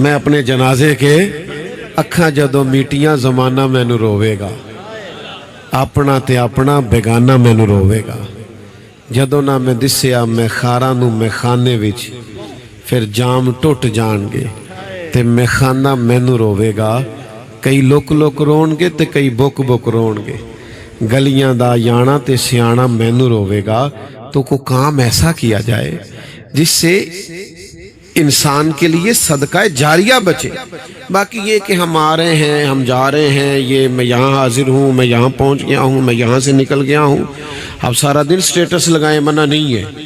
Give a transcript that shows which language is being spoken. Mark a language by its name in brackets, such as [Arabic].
[Punjabi] میں اپنے جنازے کے اکھاں جدوں میٹیاں زمانہ مینوں روے گا، اپنا تے اپنا بیگانہ مینوں روے گا. جدوں نہ میں دسیا میں خاراں نوں میں خانے وچ، پھر جام ٹوٹ جان گے تے میں خانہ مینوں روے گا. کئی لک لک رون گے تے کئی بک بک رون گے، گلیاں دا یانا تے سیانا مینوں روے گا. [Urdu] تو کو کام ایسا کیا جائے جس سے انسان کے لیے صدقہ جاریہ بچے. باقی یہ کہ ہم آ رہے ہیں، ہم جا رہے ہیں، یہ میں یہاں حاضر ہوں، میں یہاں پہنچ گیا ہوں، میں یہاں سے نکل گیا ہوں، اب سارا دن سٹیٹس لگائیں، منع نہیں ہے.